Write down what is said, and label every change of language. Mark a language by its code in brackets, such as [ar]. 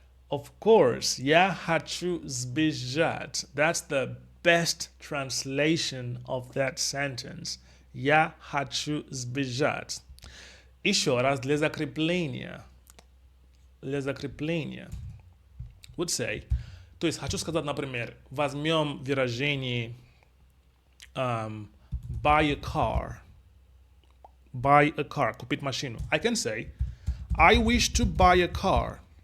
[en] Of course, [ru] я хочу сбежать. [en] That's the best translation of that sentence. [ru] Я хочу сбежать. Еще раз для закрепления. Для закрепления. [en] Would say. [ru] То есть хочу сказать, например, возьмем выражение [en] buy a car. Buy a car. [ru] Купить машину. [en] I can say, I wish to buy a car.